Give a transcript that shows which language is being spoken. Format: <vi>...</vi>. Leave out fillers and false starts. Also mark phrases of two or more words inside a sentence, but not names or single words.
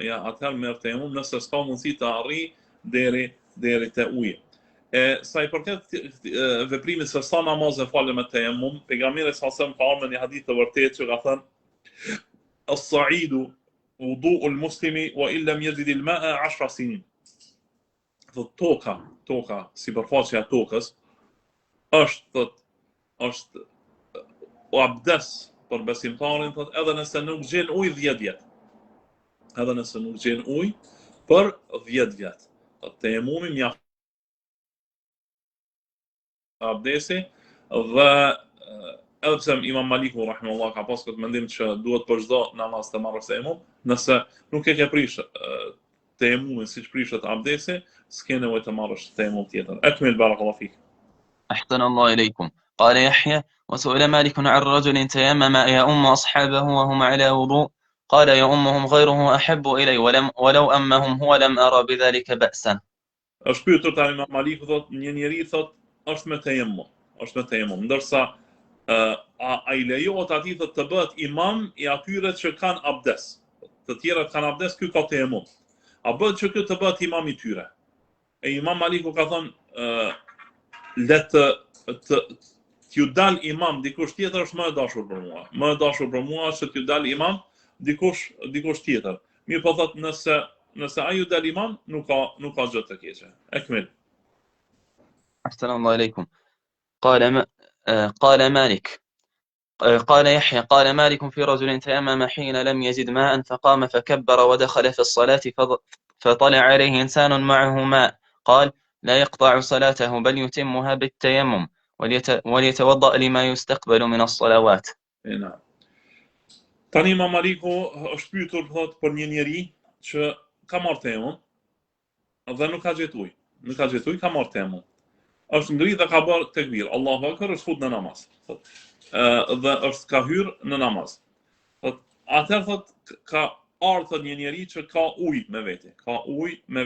<sq>Ja, atëherë merr tejemum nëse s'ka mundësi të arrijë deri te uji. Sa i përket veprimit se sa namaz e falë me tejemum, pejgamberi</sq> <ar>صلى الله عليه وسلم</ar> <sq>ka ardhur në një hadith të vërtetë që ka thënë:</sq> <ar>"الصعيد وضوء المسلم و إن لم يجد الماء 10 سنين."</ar> <sq>Toka, sipërfaqja e tokës është abdes për besimtarin, thot edhe nëse nuk gjen ujë 10 vjet. Edhe nëse nuk gjen ujë për 10 vjet. Tejemumi mjafton abdesi dhe edhe pse Imam Maliku rahimahullah ka pas këtë mendim që duhet për çdo namaz të marrë tejemum, nëse nuk e ke prish tejemumin siç prishet abdesi, s'ke nevojë të marrësh tejemum tjetër.</sq> <ar>أكمل بارك الله فيك. أحسن الله إليكم. قال يحيى: وسئل مالك عن رجل تيمم يؤم أصحابه وهم على وضوء قال يؤمهم غيره أحب إلي ولو أمهم هو لم أرى بذلك بأسا.</ar> <sq>Është pyetur tani Imam Maliku thot një njeri thot është me tejemum, ndërsa a i lejohet atij të bëhet imam i atyre që kanë abdes. Të tjerat kanë abdes, ky ka tejemum. A bëhet që ky të bëhet imam i tyre? E Imam Maliku ka thënë le t'ju dal imam dikush tjetër është më e dashur për mua. Më e dashur për mua është t'ju dal imam dikush tjetër. Mirë po thot nëse ai ju dal imam nuk ka gjë të keqe. Ekmil.</sq> <ar>أحسن الله إليكم. قال مالك قال يحيى: قال مالك في رجل تيمم حين لم يجد ماء فقام فكبر ودخل في الصلاة فطلع عليه إنسان معه ماء قال: لا يقطع صلاته بل يتمها بالتيمم وليتوضأ لما يستقبل من الصلوات.</ar> <sq>Tani Imam Maliku është pyetur për një njeri që ka marrë tejemum dhe nuk ka gjetur ujë, ka marrë tejemum. Është ngritë dhe ka bërë tekbir,</sq> <ar>الله أكبر,</ar> <sq>është fut në namaz. Dhe është ka hyrë në namaz. Atëherë thot ka ardhur një njeri që ka ujë me vete.</sq>